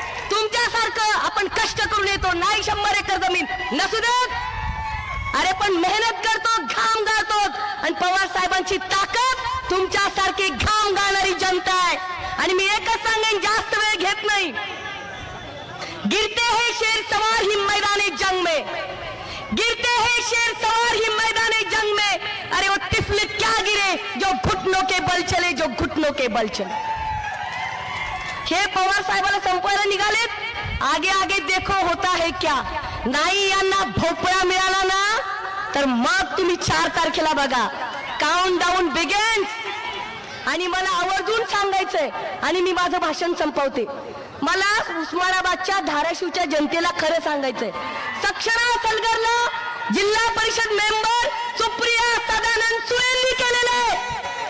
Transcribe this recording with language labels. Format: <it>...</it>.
<mr>तुमच्यासारखं आपण कष्ट करून येतो, नाही 100 एकर जमीन नसू देत, अरे पण मेहनत करतो, घाम गाळतो. आणि पवार साहेबांची ताकद तुमच्यासारखी घाम गाळणारी जनता आहे. आणि मी एकच सांगेन, जास्त वेळ घेत नाही.</mr> <hi>गिरते हैं शेर सवार ही मैदाने जंग में, गिरते हैं शेर सवार ही मैदाने जंग में. अरे वो तिफले क्या गिरे जो घुटनों के बल चले, जो घुटनों के बल चले.</hi> <mr>हे पवार साहेबाला संपवायला निघालेत.</mr> <hi>आगे आगे देखो होता है क्या.</hi> <mr>नाही यांना भोपळा मिळाला ना तर मग तुम्ही 4 तारखेला बघा,</mr> <en>Countdown begins.</en> <mr>आणि मला आवर्जून सांगायचंय, आणि मी माझं भाषण संपवते, मला उस्मानाबादच्या धाराशिवच्या जनतेला खरं सांगायचंय, सक्षरा सलगरला जिल्हा परिषद मेंबर सुप्रिया सदानंद सुळेंनी केलेलं आहे.</mr>